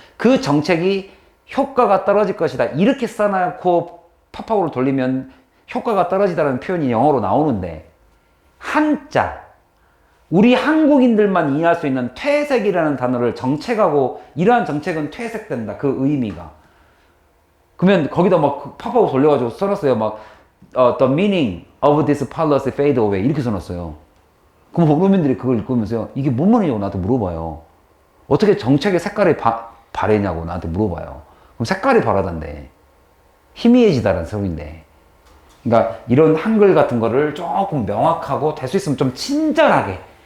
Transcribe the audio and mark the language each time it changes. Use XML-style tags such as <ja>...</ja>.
<ko>그 정책이 효과가 떨어질 것이다. 이렇게 써놓고 팝하고를 돌리면 효과가 떨어지다라는 표현이 영어로 나오는데, 한자, 우리 한국인들만 이해할 수 있는 퇴색이라는 단어를 정책하고, 이러한 정책은 퇴색된다. 그 의미가. 그러면 거기다 막 팝하고 돌려가지고 써놨어요.</ko> <en>The meaning of this policy fade away.</en> <ko>이렇게 써놨어요. 그럼 원어민들이 그걸 읽으면서요, 이게 뭔 말이냐고 나한테 물어봐요. 어떻게 정책의 색깔이 바래냐고 나한테 물어봐요. 그럼 색깔이 바라던데. 희미해지다라는 소리인데. 그러니까 이런 한글 같은 거를 조금 명확하고 될 수 있으면 좀 친절하게.</ko>